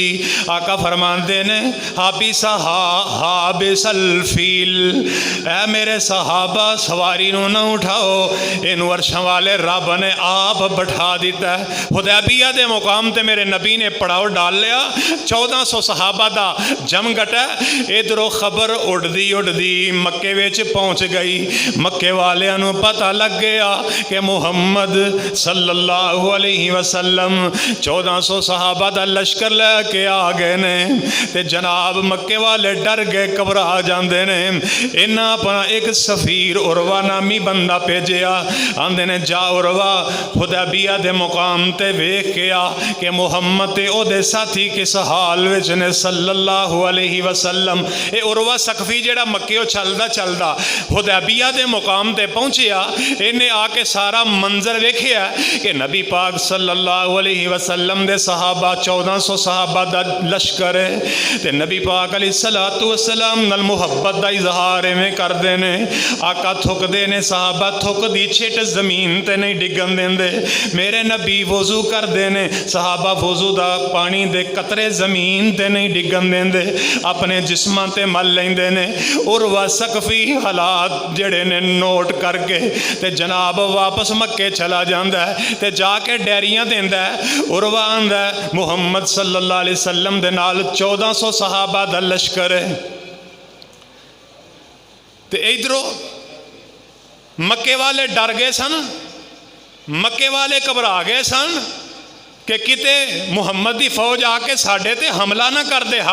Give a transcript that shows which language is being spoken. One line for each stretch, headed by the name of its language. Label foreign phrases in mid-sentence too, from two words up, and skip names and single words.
Punjabi: آقا فرماتے نے
Arabic: حابسها حابس الفيل
Punjabi: اے میرے صحابہ سواری نوں نہ اٹھاؤ اینوں عرشاں والے رب نے آپ بیٹھا دتا ہے. حدیبیہ دے مقام تے میرے نبی نے پڑاؤ ڈال لیا. 1400 صحابہ دا جمگھٹ ہے. ادھروں خبر اڈدی اڈدی مکے وچ پہنچ گئی. مکے والیاں نوں پتا لگ گیا کہ محمد
Arabic: صلى الله عليه وسلم
Punjabi: 1400 صحابہ دا لشکر لیکے آ گئے نے. تے جناب مکے والے ڈر گئے گھبرا جاتے نے. انہاں اپنا ایک سفیر عروہ نامی بندہ بھیجیا. آندے نے جا عروہ حدیبیہ دے مقام تے ویکھ کے آ کہ محمد تے اودے ساتھی کس حال وچ نے
Arabic: صلى الله عليه وسلم.
Punjabi: یہ عروہ ثقفی جیڑا مکے چلدا چلدا حدیبیہ دے مقام تے پہنچیا. انہیں آکے سارا منظر ویکھیا کہ نبی پاک
Arabic: صلى الله عليه وسلم
Punjabi: دے صحابہ 1400 صحابہ دا لشکر ہے تے نبی پاک
Arabic: عليه الصلاة والسلام
Punjabi: نال محبت دا اظہار ایویں کردے نے. آقا تھکدے نے صحابہ تھکدی چھٹ زمین تے نہیں ڈگن دیندے. میرے نبی وضو کردے نے صحابہ وضو دا پانی دے قطرے زمین تے نہیں ڈگن دیندے اپنے جسم تے مل لیندے نے. عروہ ثقفی حالات جڑے نے نوٹ کرکے تے جناب واپس مکے چلا جاتا ہے تے جاکے ڈیریاں دیندا ہے. عروہ آندا محمد
Arabic: صلى الله عليه وسلم
Punjabi: دے نال 1400 صحابہ دا لشکر ہے تے ادھروں مکے والے ڈر گئے سن. مکے والے گھبرا گئے سن کہ کتے محمد کی فوج آکے ساڈے تے حملہ نہ کر دے.